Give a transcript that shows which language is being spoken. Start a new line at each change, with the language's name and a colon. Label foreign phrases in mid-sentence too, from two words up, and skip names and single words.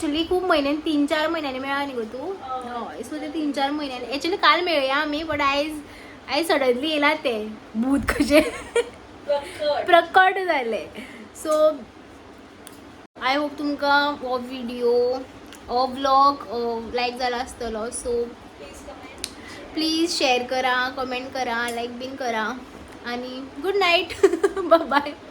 Konkani: एक्चुली खूब म्हयन्यान 3-4 म्हयन्यांनी मेळ्ळा न्ही गो तूं हय सो ते 3-4 म्हयन्यांनी एक्चुली काल मेळया आमी बट आयज सडनली येयला ते भूत कशें प्रकट जाले सो
English: I hope
Konkani: तुमकां हो व्हिडिओ हो व्लॉग लायक जाला आसतलो
English: so please share
Konkani: करा कमेंट करा लाईक बीन करा आणि
English: good night bye